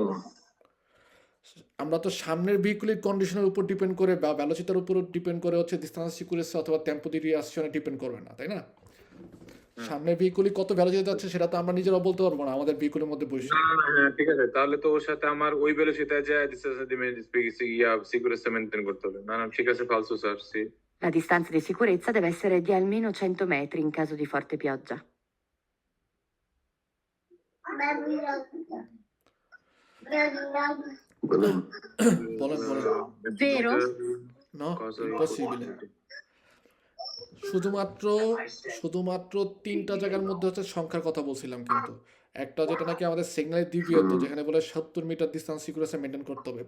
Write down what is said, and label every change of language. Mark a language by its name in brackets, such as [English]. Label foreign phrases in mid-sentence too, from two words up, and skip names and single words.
[Bangla] আমরা তো সামনের ভেহিকুলের কন্ডিশনের উপর ডিপেন্ড করে বা ভেলোসিটির উপর ডিপেন্ড করে হচ্ছে [Italian] distance sicurezza [Bangla] অথবা [Italian] tempo di reazione [Bangla] ডিপেন্ড করবে না, তাই না? সামনের ভেহিকুলি কত ভেলোসিটি যাচ্ছে সেটা তো আমরা নিজেরাও বলতে পারবো না আমাদের ভেহিকুলের মধ্যে বসে। না না না, হ্যাঁ ঠিক আছে, তাহলে তো ওর সাথে আমার ওই ভেলোসিটি যায় [English] security maintain [Bangla] করতে হবে। না না, ঠিক আছে, ফালসো স্যার। সি [Italian] La distanza di sicurezza deve essere di almeno 100 metri in caso di forte pioggia. [Bangla] বলুন। বলেন। Vero? নো cosa ইম্পসিবল। শুধুমাত্র 3টা জায়গার মধ্যে হচ্ছে সংখ্যার কথা বলছিলাম, কিন্তু একটা যেটা নাকি আমাদের সিগন্যালের দ্বিতীয়ত, যেখানে বলে 70 মিটার [Italian] distance sicurezza [Bangla] মেনটেন করতে হবে।